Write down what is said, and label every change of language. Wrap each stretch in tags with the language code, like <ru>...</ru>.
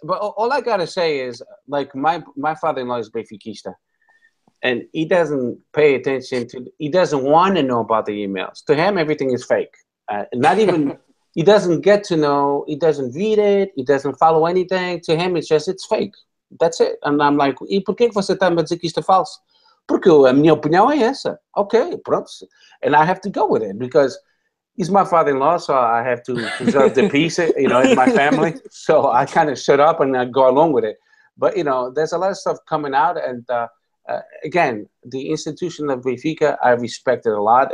<en>But all I gotta say is, like, my father-in-law is Benfiquista, and he doesn't pay attention to. He doesn't want to know about the emails. To him, everything is fake. Not even. He doesn't get to know. He doesn't read it. He doesn't follow anything. To him, it's fake. That's it. And I'm like,</en> <pt>e por que você está a dizer que isto é falso? Porque a minha opinião é essa. Okay, pronto.</pt> <en>And I have to go with it because he's my father-in-law, so I have to preserve the peace, in my family. So I kind of shut up and I go along with it. But, there's a lot of stuff coming out. And again, the institution of Benfica, I respect it a lot.</en>